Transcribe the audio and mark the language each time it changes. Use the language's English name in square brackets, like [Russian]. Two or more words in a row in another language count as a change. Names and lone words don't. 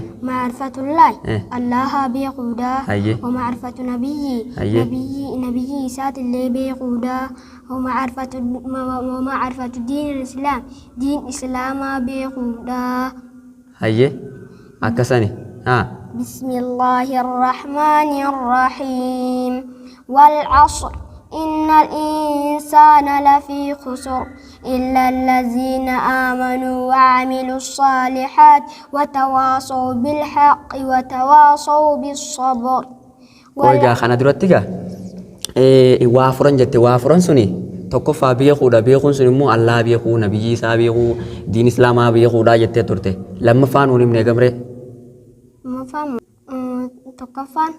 [Oromo] ma'rifatullahi Allaha beekuudhaa hayyee [Arabic] ومعرفة نبي [Oromo] isaatillee beekuudhaa [Arabic] ومعرفة دين الإسلام [Oromo] diin islaamaa beekuudhaa. hayyee akkasani [Arabic] بسم الله الرحمن الرحيم والعصر إن الإنسان لفي خسر إلا الذين آمنوا وعملوا الصالحات وتواصوا بالحق وتواصوا بالصبر. [Oromo] Oiga kana duratti gaa waafuran jette waafuran suni tokkoffaa beekuudha beekuun sun immoo Allah beekuu nabiyyi isaa beekuu diin islaamaa beekuudha jettee turte lammaffaan nuun himne gamree tokkoffaan hayyee tokkoffaan